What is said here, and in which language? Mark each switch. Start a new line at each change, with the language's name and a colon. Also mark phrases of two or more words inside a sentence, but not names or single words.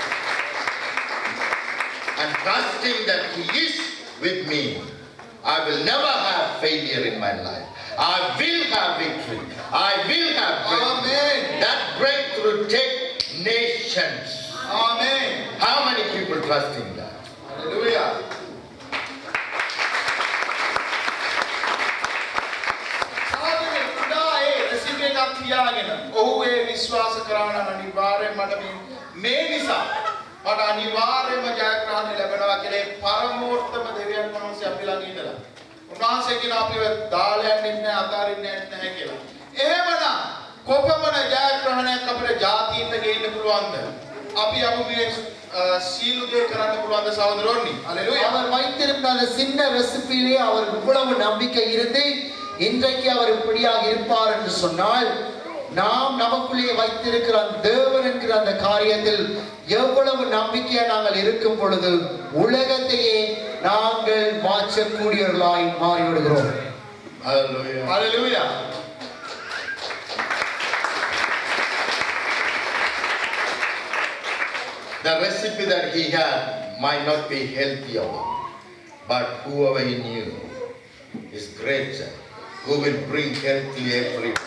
English: And trusting that He is with me, I will never have failure in my life. I will have victory. I will have breakthrough. Amen. That breakthrough take nations.
Sinhala: ආමේන්.
English: How many people trust in that?
Sinhala: හලෙලූයා. සහෝදරනි කුඩා ඒ රෙසිපි එකක් තියාගෙන ඔහු ඒ විශ්වාස කරා නම් අනිවාර්යයෙන්ම මට මේ නිසා මට අනිවාර්යයෙන්ම ජයග්‍රහණය ලැබෙනවා කියලා ඒ පරමෝත්තම දෙවියන් වහන්සේ අපි ළඟ ඉඳලා උන්වහන්සේ කියන අපිව දාලා යන්නේ නැහැ අතාරින්නේ නැහැ කියලා. එහෙමනම් කොපමණ ජයග්‍රහණයක් අපේ ජාතීන්ට ගේන්න පුළුවන්ද? අපි අපු මේ සීලු දේ කරන්න පුළුවන්ද සහෝදරෝනි? හලෙලූයා.
Tamil: அவர் வைத்திருந்த அந்த சின்ன ரெசிபியிலே அவர் இவ்வளவு நம்பிக்கை இருந்து இன்றைக்கு அவர் இப்படியாக இருப்பார் என்று சொன்னால் நாம் நமக்குள்ளே வைத்திருக்கிற அந்த தேவன் என்கிற அந்த காரியத்தில் எவ்வளவு நம்பிக்கையா நாங்கள் இருக்கும் பொழுது உலகத்தையே நாங்கள் மாற்றக்கூடியவர்களாய் மாறிவிடுகிறோம்.
English: Hallelujah.
Sinhala: හලෙලූයා.
English: The recipe that he had might not be healthier, but whoever he knew is greater, who will bring health to everyone.